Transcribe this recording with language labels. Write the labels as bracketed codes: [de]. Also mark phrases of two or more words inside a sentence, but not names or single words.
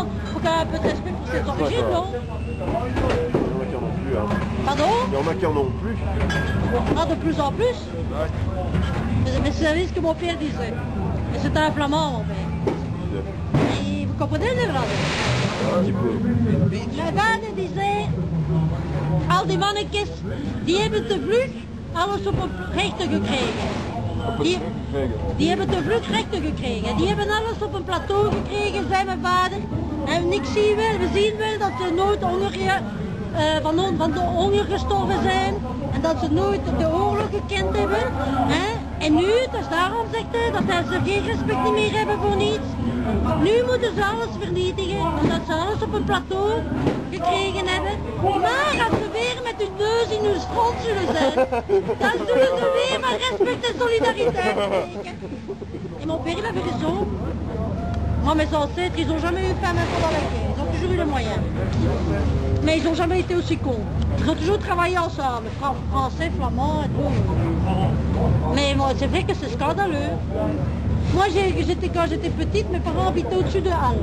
[fr] Il faut quand même un peu de respect pour cette origine, non? Pardon? Il y en a qui en ont plus. Ah, de plus en plus? Mais c'est ce que mon père disait. Et c'était un flamand, mon père. Et vous comprenez le néerlandais? Un petit peu. [nl] Mijn vader die zei, al die mannetjes, die hebben te vlug alles op een rechter gekregen. gekregen? Die hebben te vlug rechten gekregen. Die hebben alles op een plateau gekregen, zei mijn vader. En ik zie wel, we zien wel dat ze nooit van de honger gestorven zijn. En dat ze nooit de oorlog gekend hebben. Hè? En nu, dus daarom zegt hij dat ze geen respect meer hebben voor niets. Nu moeten ze alles vernietigen, omdat ze alles op een plateau gekregen hebben. Maar als ze weer met hun neus in hun stront zullen zijn, dan zullen ze weer met respect en solidariteit spreken. [fr] Et mon père, il avait raison. Moi, mes ancêtres, ils n'ont jamais eu faim pendant la guerre. Ils ont toujours eu les moyens. Mais ils n'ont jamais été aussi cons. Ils ont toujours travaillé ensemble, français, flamand et tout. Mais bon, c'est vrai que c'est scandaleux. Moi, quand j'étais petite, mes parents habitaient au-dessus de Halle.